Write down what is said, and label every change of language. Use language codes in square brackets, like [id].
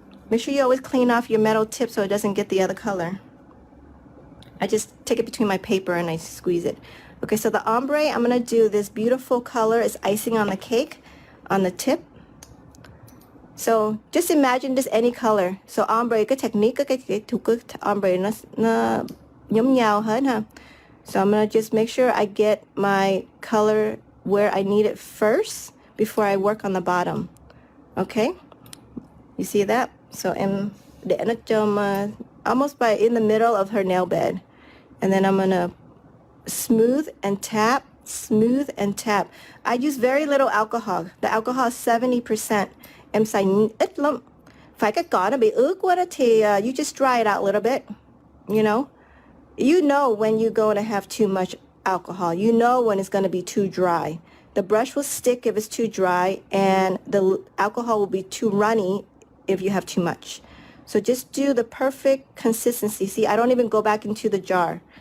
[en] Make sure you always clean off your metal tip so it doesn't get the other color. I just take it between my paper and I squeeze it. Okay, so the ombre, I'm going to do this beautiful color. It's icing on the cake on the tip. So just imagine this any color. [vi] So ombre, cái technique, cái thủ cái ombre nó giống nhau hết ha. [en] So I'm going to just make sure I get my color where I need it first before I work on the bottom. Okay? You see that? So [vi] em để nó trong [en] almost by in the middle of her nail bed. And then I'm going to smooth and tap, smooth and tap. I use very little alcohol. The alcohol is 70%. [vi] Em xài ít lắm. Phải cái cỏ nó bị ướt quá đó thì [en] you just dry it out a little bit, you know? You know when you're going to have too much alcohol. You know when it's going to be too dry. The brush will stick if it's too dry, and the alcohol will be too runny if you have too much. So just do the perfect consistency. See, I don't even go back into the jar.